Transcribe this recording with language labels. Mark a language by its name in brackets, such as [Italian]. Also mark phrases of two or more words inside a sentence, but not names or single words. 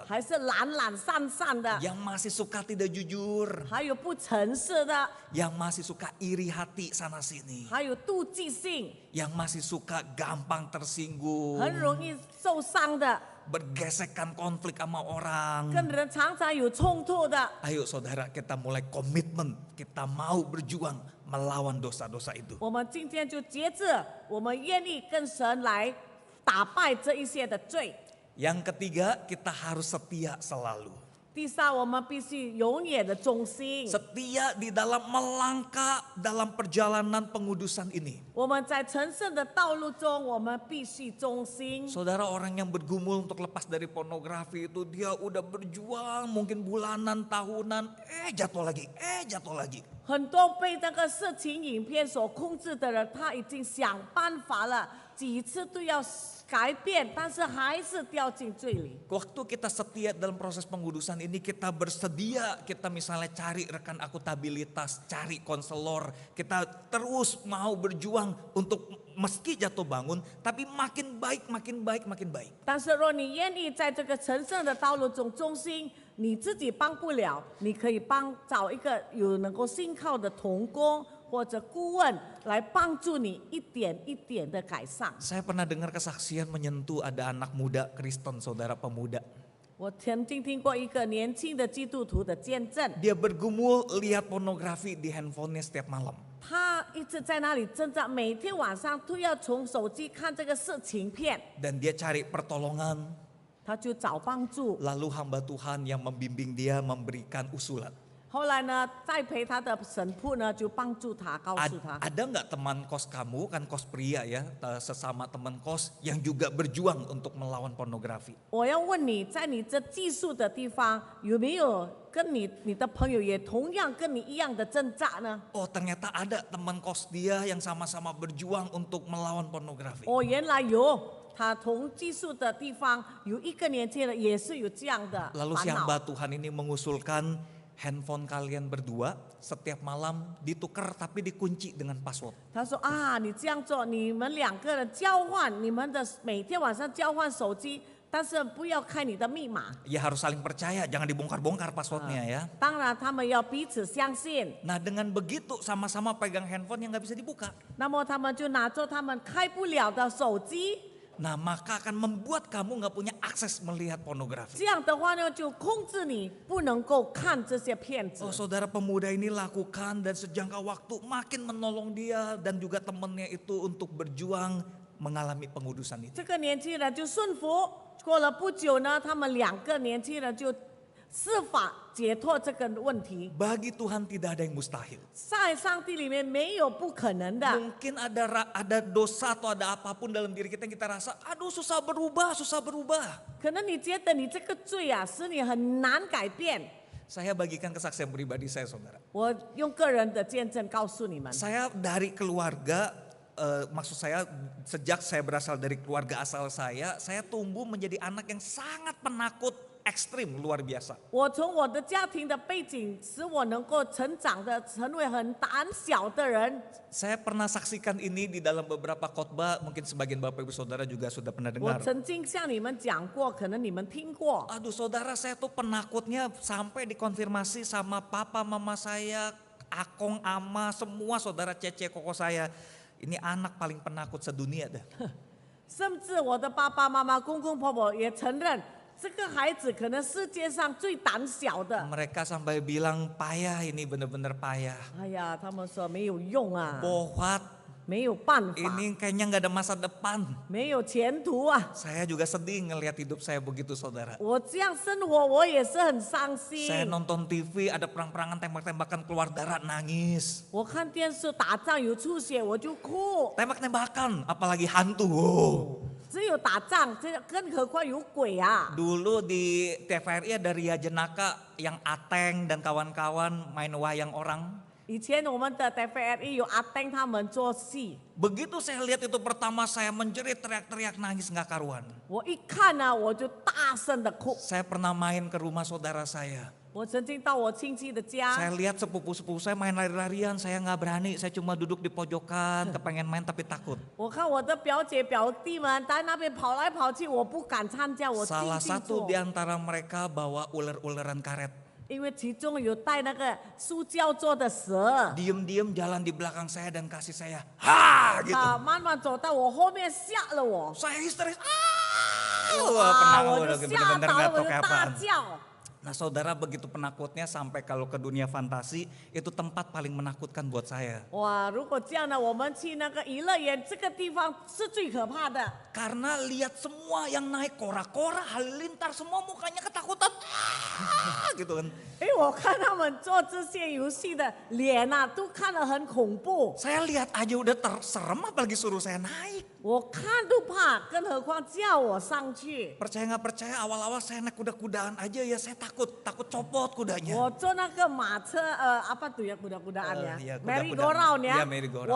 [Chinese] 还是懒懒散散的， [Indonesian] yang masih suka tidak jujur, [Chinese] 还有不诚实的， [Indonesian] yang masih suka iri hati sana sini, [Chinese] 还有妒忌性， [Indonesian] yang masih suka gampang tersinggung, [Chinese] 很容易受伤的， [Indonesian] bergesekan konflik sama orang. [Chinese] 跟人常常有冲突的。 [Indonesian] Ayo saudara, kita mulai komitmen, kita mau berjuang melawan dosa-dosa itu. [Chinese] 我们今天就节制，我们愿意跟神来打败这一些的罪。 [Indonesian] Yang ketiga, kita harus setia selalu. [Chinese] 第三，我们必须永远的忠心。 [Indonesian] Setia di dalam melangkah dalam perjalanan pengudusan ini. [Chinese] 我们在成圣的道路中，我们必须忠心。 [Indonesian] Saudara, orang yang bergumul untuk lepas dari pornografi itu dia udah berjuang mungkin bulanan, tahunan, jatuh lagi. [Chinese] 很多被这个色情影片所控制的人，他已经想办法了，几次都要改变，但是还是掉进罪里。 [Indonesian] Waktu kita setia dalam proses pengudusan ini, kita bersedia, kita misalnya cari rekan akuntabilitas, cari konselor, kita terus mau berjuang untuk meski jatuh bangun, tapi makin baik, makin baik, makin baik. [Chinese] 但是若你愿意在这个成圣的道路中忠心，你自己帮不了，你可以找一个有能够信靠的同工或者顾问来帮助你一点一点的改善。 [Indonesian] Saya pernah dengar kesaksian menyentuh ada anak muda Kristen, saudara pemuda. [Chinese] 我曾经听过一个年轻的基督徒的见证， [Indonesian] Dia bergumul lihat pornografi di handphonenya setiap malam. [Chinese] 他一直在那里挣扎，每天晚上都要从手机看这个色情片， [Indonesian] Dan dia cari pertolongan, [Chinese] 他就找帮助。 [Indonesian] lalu hamba Tuhan yang membimbing dia memberikan usulan. [Chinese] 后来呢，栽培他的神父呢，就帮助他，告诉他。 [Indonesian] Ada nggak teman kos kamu, kan kos pria ya, sesama teman kos yang juga berjuang untuk melawan pornografi? [Chinese] 我要问你，在你这寄宿的地方，有没有跟你的朋友也同样跟你一样的挣扎呢？ [Indonesian] Oh ternyata ada teman kos dia yang sama-sama berjuang untuk melawan pornografi. [Chinese] 哦，原来有，他同寄宿的地方有一个年轻人也是有这样的 [Indonesian] Lalu [Chinese] 烦 [Indonesian] si [Chinese] 恼。 [Indonesian] hamba Tuhan ini mengusulkan handphone kalian berdua setiap malam ditukar tapi dikunci dengan password. [Chinese] 他说啊，你这样做，你们两个人交换，你们的每天晚上交换手机，但是不要开你的密码。 [Indonesian] Ya harus saling percaya, jangan dibongkar-bongkar passwordnya ya. [Chinese] 当然，他们要彼此相信。 [Indonesian] Nah dengan begitu sama-sama pegang handphone yang nggak bisa dibuka. [Chinese] 那么他们就拿着他们开不了的手机， [Indonesian] Nah maka akan membuat kamu nggak punya akses melihat pornografi. [Chinese] 这样的话呢，就控制你不能够看这些片子 [Indonesian] Oh。saudara pemuda ini lakukan dan sejangka waktu makin menolong dia dan juga temannya itu untuk berjuang mengalami pengudusan itu. [Chinese] 这个年轻人就顺服，过了不久呢，他们两个年轻人就设法解脱这个问题。 [Indonesian] Bagi Tuhan tidak ada yang mustahil. [Chinese] 在上帝里面没有不可能的。 [Indonesian] Mungkin ada dosa atau ada apapun dalam diri kita yang kita rasa, aduh susah berubah. [Chinese] 可能你觉得你这个罪啊，使你很难改变。 [Indonesian] Saya bagikan kesaksian pribadi saya saudara. [Chinese] 我用个人的见证告诉你们， [Indonesian] Saya dari keluarga, maksud saya sejak saya berasal dari keluarga asal saya tumbuh menjadi anak yang sangat penakut ekstrim luar biasa. [Chinese] 我从我的家庭的背景，使我能够成长的成为很胆小的人。 [Indonesian] Saya pernah saksikan ini di dalam beberapa khotbah, mungkin sebagian Bapak Ibu Saudara juga sudah pernah [Chinese] 我 [Indonesian] dengar. [Chinese] 曾经向你们讲过，可能你们听过。 [Indonesian] Aduh saudara, saya tuh penakutnya sampai dikonfirmasi sama papa mama saya, akong, ama, semua saudara cece koko saya. Ini anak paling penakut sedunia dah. [Chinese] 甚至我的爸爸妈妈、公公婆婆也承认，这个孩子可能世界上最胆小的。 [Indonesian] Mereka sampai bilang payah, ini bener-bener payah. [Chinese] 哎呀，他们说没有用啊， [Indonesian] Bohwat, [Chinese] 没有办法， [Indonesian] ini kayaknya nggak ada masa depan. [Chinese] 没有前途啊。 [Indonesian] Saya juga sedih ngelihat hidup saya begitu saudara. [Chinese] 我这样生活，我也是很伤 [Indonesian] Saya [Chinese] 心。 [Indonesian] nonton TV ada perang-perangan tembak-tembakan keluar darah nangis. [Chinese] 我看电视打仗有出血，我就哭。 [Indonesian] Tembak-tembakan apalagi hantu. Wow. [Chinese] 只有打仗，更何况有鬼啊！ [Indonesian] Dulu di TVRI ada Ria Jenaka yang Ateng dan kawan-kawan main wayang orang. [Chinese] 以前我们的 TVRI 有阿登他们做戏， [Indonesian] Begitu saya lihat itu pertama saya menjerit teriak-teriak nangis nggak karuan. [Chinese] 我一看呢，我就大声的哭。 [Indonesian] Saya pernah main ke rumah saudara saya. [Chinese] 我曾经到我亲戚的家， [Indonesian] Saya lihat sepupu-sepupu saya main lari-larian, saya nggak berani, saya cuma duduk di pojokan, kepengen main tapi takut. [Chinese] 我看我的表姐表弟们在那边跑来跑去，我不敢参加，我静 [Indonesian] Salah [Chinese] 静 [Indonesian] satu [Chinese] 坐 [Indonesian] di，antara mereka bawa ular-ularan karet. [Chinese] 因为其中有带那个塑胶做的蛇， [Indonesian] Diem-diem jalan di belakang saya dan kasih saya, ha gitu. [Chinese] 啊，慢慢走到我后面吓了我， [Indonesian] Saya histeris, wah [Chinese] 哇， [Indonesian] penakut, [Chinese] 我 [Indonesian] udah [Chinese] 就吓 [Indonesian] bener-bener [Chinese] 到 [Indonesian] nggak [Chinese] 了，我 [Indonesian] tahu [Chinese] 就 [Indonesian] kayak [Chinese] 大 [Indonesian] apaan. [Chinese] 叫。 [Indonesian] Nah saudara begitu penakutnya sampai kalau ke dunia fantasi itu tempat paling menakutkan buat saya. [Chinese] 哇，如果这样呢，我们去那个娱乐园，这个地方是最可怕的。 [Indonesian] Karena lihat semua yang naik kora-kora, halilintar semua mukanya ketakutan. gitu kan. [Chinese] 因为我看他们做这些游戏的脸啊，都看得很恐怖， [Indonesian] Saya lihat aja udah terserem apalagi suruh saya naik. [Chinese] 我看都怕，更何况叫我上去。 [Indonesian] Percaya nggak percaya awal-awal saya naik kuda-kudaan aja ya saya takut copot kudanya. [Chinese] 我坐那个马车， [Indonesian] apa tuh ya kuda-kudaan ya, ya, kuda-kudaan. [English] merry go round ya, [Indonesian] Ya, [English] merry go round.